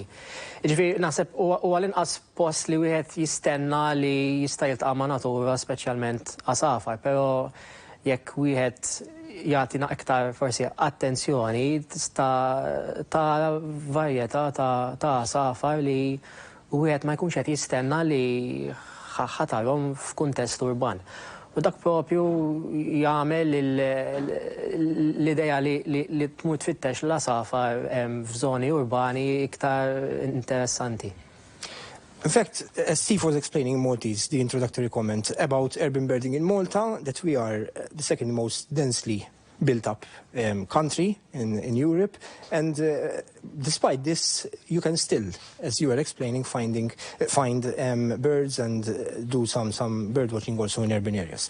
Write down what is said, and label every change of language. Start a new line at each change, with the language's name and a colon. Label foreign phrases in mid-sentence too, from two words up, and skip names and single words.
Maltese: Ġifieri naħseb huwa l-inqas post li wieħed jistenna li jista' jiltaqa' ma' natura speċjalment asafar, però jekk wieħed jagħtina iktar forsi attenzjoni ta' varjetà ta' asafar li wieħed ma jkunx qed jistenna li ħatarhom f'kuntest urban. U dak propju jagħmel l-idea li tmur tfittex l-asafar f'żoni urbani iktar interessanti.
English: In fact, as Steve was explaining in Maltese, the introductory comment about urban birding in Malta, that we are the second most densely built-up country in Europe, and despite this, you can still, as you were explaining, find birds and do some bird watching also in urban areas.